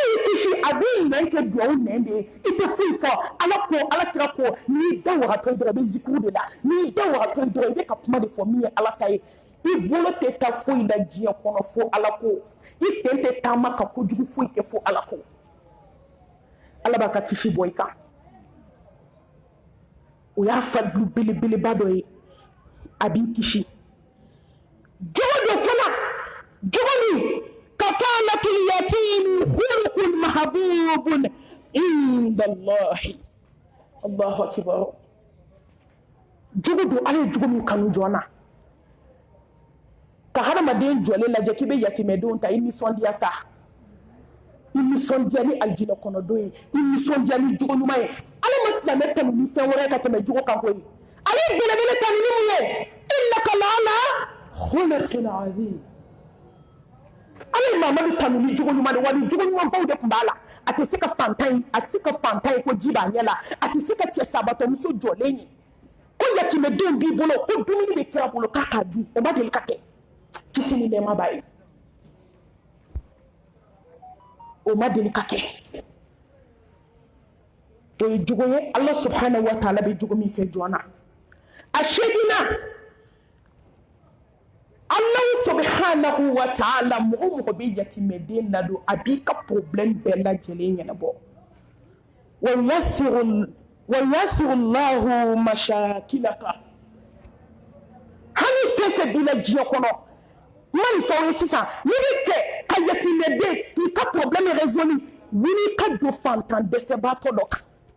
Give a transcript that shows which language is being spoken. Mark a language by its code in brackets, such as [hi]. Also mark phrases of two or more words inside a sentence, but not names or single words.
[bm] y'i kisi a b'i nɛn kɛ duwawu nɛn de ye i tɛ foyi fɔ ala ko ala kira ko n'i da wagatɔ dɔrɔn i bɛ zikuru de la n'i da wagatɔ dɔrɔn i bɛ ka kuma de fɔ min ye ala ta ye i bolo tɛ taa foyi la diɲɛ kɔnɔ fo ala ko i sen tɛ taama ka kojugu foyi kɛ fo ala ko ala b'a ka kisi bɔ i kan o y'a fadlu belebeleba dɔ ye a b'i kisi jogo dɔ fana jogo min [ar] كفالة اليتيم خلق محبوب عند الله الله أكبر [bm] jogo do ala ye jogo min kanu jɔna ka hadamaden jɔlen lajɛ k'i bɛ yatimɛdenw ta i nisɔndiya sa i nisɔndiya ni aljinɛ kɔnɔdon ye i nisɔndiya ni jogo ɲuman ye ala ma silamɛ tanu ni fɛn wɛrɛ ka tɛmɛ jogo kan koyi ale ye belebele tanu ni mun ye [ar] إنك لعلى خلق عظيم [bm] ala ye mamadu tanu ni jogo ɲuman de wa ni jogo ɲumanbaw de tun b'a la a tɛ se ka fantan ye ko ji b'a ɲɛ la a tɛ se ka cɛ sabatɔmuso jɔlen ye ko yatimɛdenw b'i bolo ko dumuni bɛ kira bolo k'a k'a dun o ma deli ka kɛ kisi ni nɛɛma b'a ye o ma deli ka kɛ o ye jogo ye ala [ar] سبحانه وتعالى [bm] bɛ jogo min fɛ jɔn na a seginna [ar] الله سبحانه وتعالى [bm] mɔgɔ bɛ yatimɛden ladon a b'i ka problème bɛɛ lajɛlen ɲɛnabɔ [ar] ويسر الله مشاكلك [bm] hali fɛn fɛn b'i la diɲɛ kɔnɔ n ma nin fɔ aw ye sisan n'i bɛ fɛ ka yatimɛden k'i ka [fr] problème résolu [bm] wuli ka don fantan dɛsɛbaatɔ dɔ kan